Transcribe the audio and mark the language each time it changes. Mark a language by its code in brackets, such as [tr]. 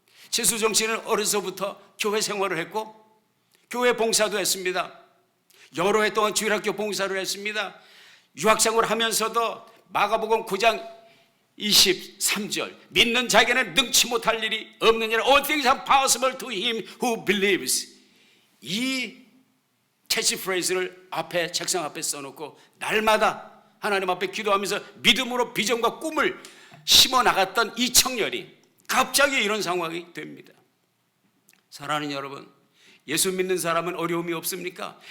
[ko] 최수종 씨는 어려서부터 교회 생활을 했고 교회 봉사도 했습니다. 여러 해 동안 주일학교 봉사를 했습니다. 유학생활을 하면서도 마가복음 9장 23절, 믿는 자에게는 능치 못할 일이 없느니라. [en] All things are possible to him who believes. [ko] 이 캐치프레이즈를 앞에, 책상 앞에 써놓고 날마다 하나님 앞에 기도하면서 믿음으로 비전과 꿈을 심어 나갔던 이 청년이 갑자기 이런 상황이 됩니다. 사랑하는 여러분, 예수 믿는 사람은 어려움이 없습니까?